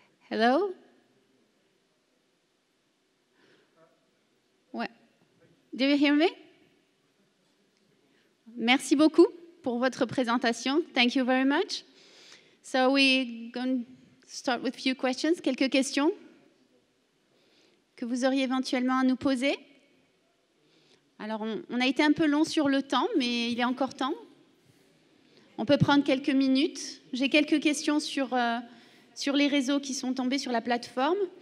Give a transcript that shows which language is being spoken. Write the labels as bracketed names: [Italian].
[English] Hello? Ouais. Do you hear me? [French] Merci beaucoup pour votre présentation. [English] Thank you very much. So we're going to start with a few questions. [French] Quelques questions que vous auriez éventuellement à nous poser. Alors, on a été un peu long sur le temps, mais il est encore temps. On peut prendre quelques minutes. J'ai quelques questions sur les réseaux qui sont tombés sur la plateforme.